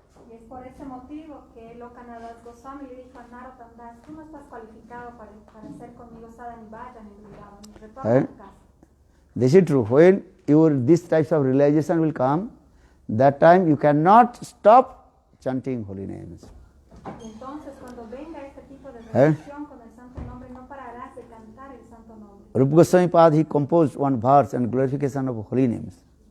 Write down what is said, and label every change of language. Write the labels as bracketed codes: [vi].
[es] Y es por ese motivo que Lokanath Das Goswami le dijo a Narottam Das, tú no estás cualificado para ser conmigo Sadhana Bhajan en Vrindavan, retorna a tu casa. [en] This is true. When these types of realization will come, that time you cannot stop chanting holy names. [es] Y entonces cuando venga este tipo de relación con el santo nombre, no pararás de cantar el santo nombre. [en] Rupa Goswami Pad, he composed one verse on glorification of holy names